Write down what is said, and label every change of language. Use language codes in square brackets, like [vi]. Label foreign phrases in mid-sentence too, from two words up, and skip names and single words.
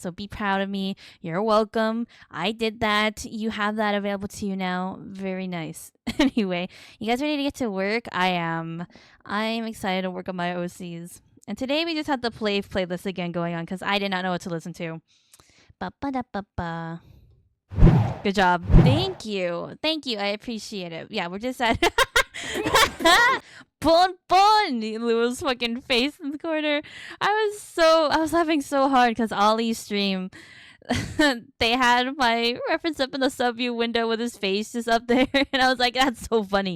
[en] So be proud of me. You're welcome. I did that. You have that available to you now. Very nice. Anyway, you guys ready to get to work? I am. I'm excited to work on my OCs. And today we just had the playlist again going on because I did not know what to listen to. Ba-ba-da-ba-ba. Good job. Thank you. Thank you. I appreciate it. Yeah, we're just at Bon Bon, Lou's fucking face in the corner. I was laughing so hard because Ollie's stream, they had my reference up in the sub view window with his face just up there, and I was like, that's so funny.